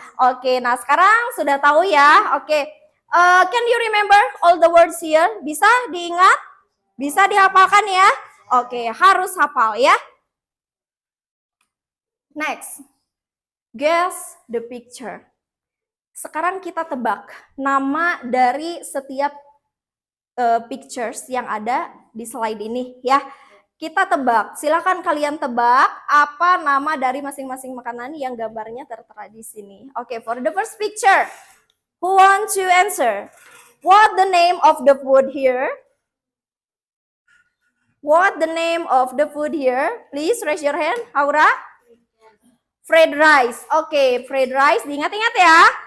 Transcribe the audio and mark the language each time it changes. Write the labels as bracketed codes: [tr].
[id] Oke, nah sekarang sudah tahu ya. Oke. [en] Can you remember all the words here? [id] Bisa diingat? Bisa dihafalkan ya? Oke, harus hafal ya. [en] Next. Guess the picture. [id] Sekarang kita tebak nama dari setiap pictures yang ada di slide ini ya. Kita tebak. Silakan kalian tebak apa nama dari masing-masing makanan yang gambarnya tertera di sini. [en] Oke, for the first picture, who want to answer? What the name of the food here? What the name of the food here? Please raise your hand. Aura? Fried rice. [id] Oke, fried rice. Diingat-ingat ya.